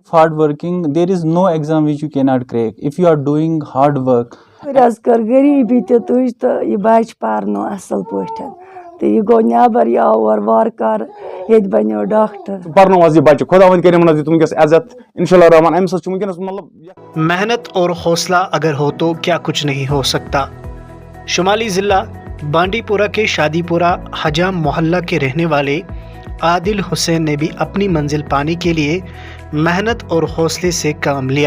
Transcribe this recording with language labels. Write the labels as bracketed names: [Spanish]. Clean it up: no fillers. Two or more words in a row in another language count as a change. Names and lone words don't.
[English] hard working, there is no exam which you cannot crack if you are doing hard work. [Kashmiri] رَز کٔر غریٖبی تہِ تُج تہٕ یہِ بَچہِ پَرنو اَصٕل پٲٹھۍ تہٕ یہِ گوٚو نٮ۪بر یہِ آو اورٕ وارٕ کارٕ ییٚتہِ بَنیو ڈاکٹر. پَرنو حظ یہِ بَچہِ خۄدا وۄنۍ کٔرِنۍ دِتھ وٕنکٮ۪س عزت [Arabic] اِنشاء اللہ [Kashmiri] رحمان. اَمہِ سۭتۍ چھُ وٕنکٮ۪نَس مطلب [Urdu] محنت اور حوصلہ اگر ہو تو کیا کچھ نہیں ہو سکتا. شمالی ضلع بانڈی پورہ کے شادی پورہ حجام محلہ کے رہنے والے عادل حسین نے بھی اپنی منزل پانے کے لیے محنت اور حوصلے سے کام لیا.